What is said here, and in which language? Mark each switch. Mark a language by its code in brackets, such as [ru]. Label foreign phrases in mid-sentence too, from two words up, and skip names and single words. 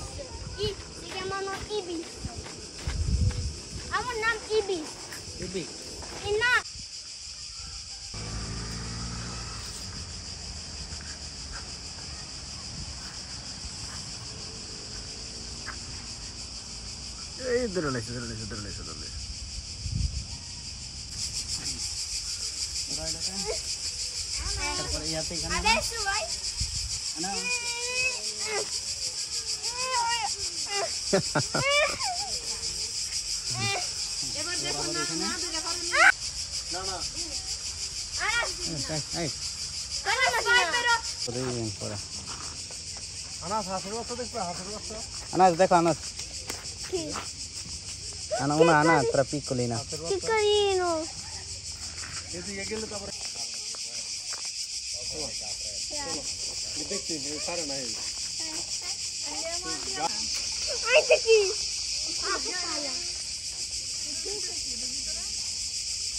[it] Si chiamano ibis. Hanno un nome ibis. Ibis. E no. [bn] ধরে তারপরে ইয়াতে এখানে [it] Adesso vai. [bn] না Ebar দেখো না না দেখো না না এই ওরে পড়া আনাস হাসের বাচ্চা দেখবে হাসের বাচ্চা আনাস দেখো আনাস [it] Chi? una tra piccolina Che carino. [bn] এদিকে গেলে তারপরে দেখছি সারে নাই [it] Anche qui.